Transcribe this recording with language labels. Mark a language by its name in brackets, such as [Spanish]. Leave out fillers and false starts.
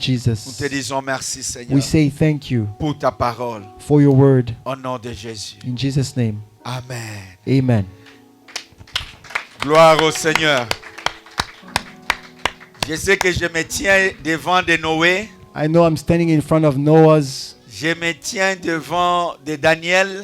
[English] Jesus, [French] te disons merci, Seigneur, [English] we say thank you [French] pour ta parole. [English] for your word. [French] Au nom de Jésus. [English] In Jesus' name, [French] Amen. [English] amen. [French] Gloire au Seigneur. Je sais que je me tiens devant de Noé. [English] I know I'm standing in front of Noah's, [French] Je me tiens devant de Daniel